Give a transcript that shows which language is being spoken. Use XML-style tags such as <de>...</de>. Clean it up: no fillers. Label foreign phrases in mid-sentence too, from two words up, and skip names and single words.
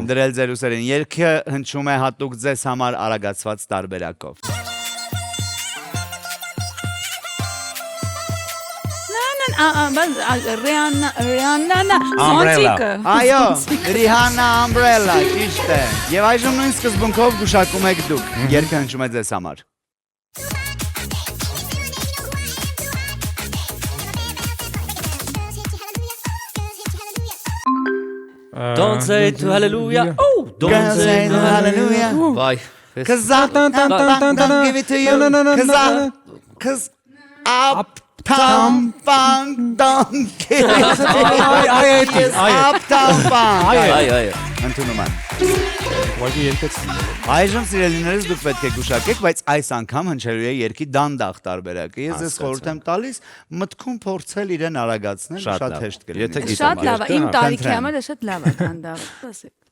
<hy>դրել ձեր ուսերին երգը հնչում է հատուկ ձեզ համար արագացված տարբերակով Այո, Rihanna Umbrella, ճիշտ է։ Եվ այժմ նույն սկզբունքով գուշակում եք դուք։ Երգը հնչում է ձեզ համար։</hy> <en>Don't say to hallelujah. Oh, don't say to hallelujah.</en> <hy>Vay.</hy> <en>Cause I don't give it to you. Cause Uptown Funk don't give it to you. Uptown Funk.</en> <hy>Այ։ Ընդունում եմ։ ուղղակի երկեց Այժմ սիրելիներս դուք պետք է գուշակեք, բայց այս անգամ հնչելու է երգի դանդաղ տարբերակը։ Ես ձեզ խորհուրդ եմ տալիս մտքում փորձել իրեն արագացնել, շատ հեշտ կլինի։ Շատ լավ է, իմ տարիքի համար է շատ լավ է դանդաղ, ասեք։</hy>